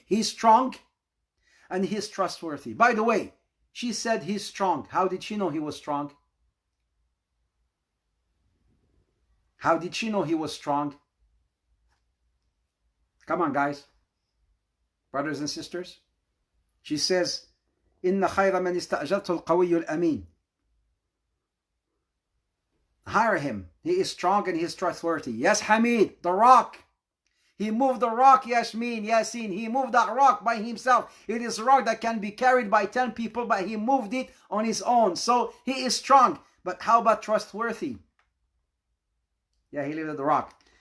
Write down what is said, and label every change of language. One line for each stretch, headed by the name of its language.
English: He's strong and he's trustworthy. By the way, she said he's strong. How did she know he was strong? How did she know he was strong? Come on, guys, brothers and sisters. She says,
Arabic: إن خير من استأجرته القوي الأمين.
English: Hire him. He is strong and he is trustworthy. Yes, Hamid, the rock. He moved the rock, Yasin. He moved that rock by himself. It is a rock that can be carried by 10 people, but he moved it on his own. So he is strong. But how about trustworthy? Yeah, he lifted the rock.